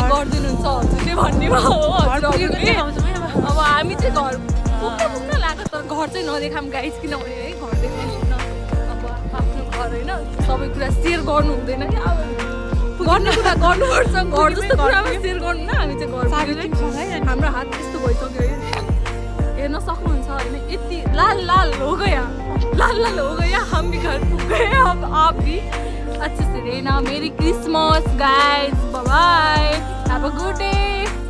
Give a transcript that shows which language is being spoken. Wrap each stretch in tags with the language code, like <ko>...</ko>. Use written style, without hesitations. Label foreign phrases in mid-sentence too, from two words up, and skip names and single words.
<ne>गरिदिनुहुन्छ हजुरले भन्नेमा हो हजुरहरूले अब हामी चाहिँ घर पुग्न लाग्यो तर घर चाहिँ नदेखाऊँ गाइस किनभने है घर देखाउनु अब आफ्नो घर होइन सबै कुरा सेयर गर्नु हुँदैन कि अब गर्ने कुरा गर्नुपर्छ घर जस्तो कुरामा सेयर गर्नु न हामी चाहिँ घर हाम्रो हात यस्तो भइसक्यो हेर्न सक्नुहुन्छ होइन यति</ne> <hi>लाल हो गया हम भी घर पुग गए अब आप भी अच्छे से रहना</hi> <en>Merry Christmas guys bye bye have a good day</en>